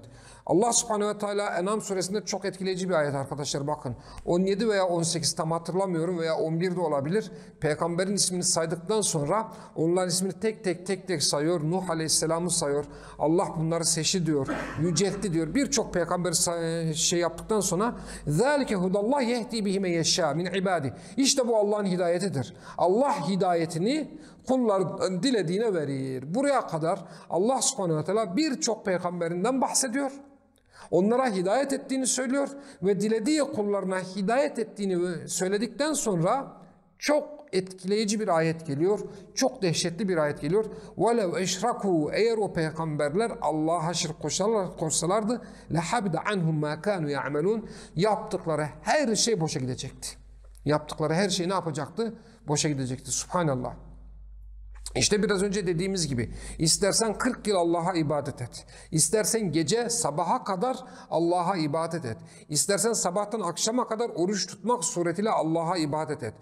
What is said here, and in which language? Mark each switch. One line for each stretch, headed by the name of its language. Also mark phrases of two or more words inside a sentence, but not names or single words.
Arabic: الله سبحانه وتعالى
Turkish: En'am suresinde çok etkileyici bir ayet arkadaşlar, bakın. 17 veya 18 tam hatırlamıyorum veya 11 de olabilir. Peygamberin ismini saydıktan sonra onların ismini tek tek sayıyor. Nuh aleyhisselamı sayıyor. Allah bunları seçti diyor. Yüceltti diyor. Birçok peygamber şey yaptıktan sonra
Arabic: ذَٰلِكَ هُدَ اللّٰهِ يَهْدِي بِهِ مَنْ يَشَّاءُ مِنْ عِبَادِهِ.
Turkish: İşte bu Allah'ın hidayetidir. Allah hidayetini kullar dilediğine verir. Buraya kadar
Arabic: الله سبحانه وتعالى
Turkish: birçok peygamberinden bahsediyor. Onlara hidayet ettiğini söylüyor ve dilediği kullarına hidayet ettiğini söyledikten sonra çok etkileyici bir ayet geliyor. Çok dehşetli bir ayet geliyor.
Arabic: وَلَوْ اَشْرَكُوا.
Turkish: Eğer o peygamberler Allah'a şirk koşsalardı
Arabic: لَحَبْدَ عَنْهُمْ مَا كَانُوا يَعْمَلُونَ.
Turkish: Yaptıkları her şey boşa gidecekti. Yaptıkları her şey ne yapacaktı? Boşa gidecekti. Subhanallah. İşte biraz önce dediğimiz gibi istersen 40 yıl Allah'a ibadet et. İstersen gece sabaha kadar Allah'a ibadet et. İstersen sabahtan akşama kadar oruç tutmak suretiyle Allah'a ibadet et.